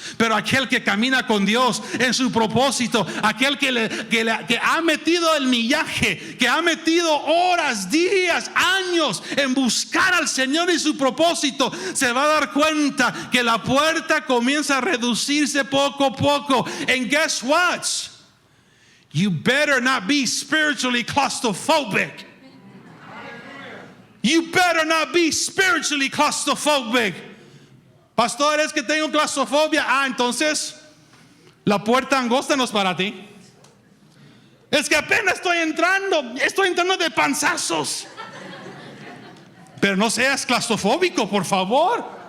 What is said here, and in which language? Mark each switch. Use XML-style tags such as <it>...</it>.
<es>Pero aquel que camina con Dios en su propósito, aquel que ha metido el millaje, que ha metido horas, días, años en buscar al Señor y su propósito, se va a dar cuenta que la puerta comienza a reducirse poco a poco.</es> <en>And guess what? You better not be spiritually claustrophobic. You better not be spiritually claustrophobic.</en> <es>Pastor, es que tengo claustrofobia. Entonces la puerta angosta no es para ti. Es que apenas estoy entrando de panzazos. Pero no seas claustrofóbico, por favor.</es>